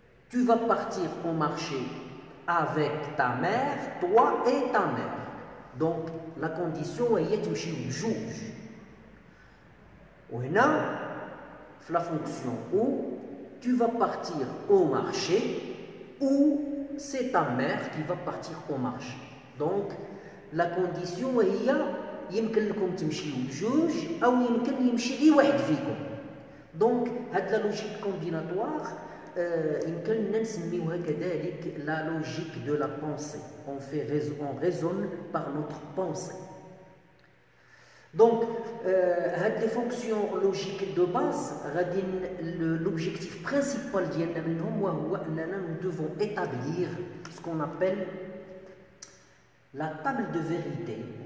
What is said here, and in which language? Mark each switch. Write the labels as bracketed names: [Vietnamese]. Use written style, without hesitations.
[French] Tu vas partir au marché avec ta mère, toi et ta mère. Donc, la condition est de juge. Ou la fonction où tu vas partir au marché ou c'est ta mère qui va partir au marché. Donc, la condition est [Arabic] يمكن لكم تمشيو بجوج أو يمكن يمشي أي واحد فيكم. [French] Donc, [Arabic] هاد [French] la logique combinatoire [Arabic] يمكن نسميوها كذلك [French] la logique de la pensée. On raisonne par notre pensée. Donc, les fonctions logiques de base, l'objectif principal nous devons établir ce qu'on appelle la table de vérité.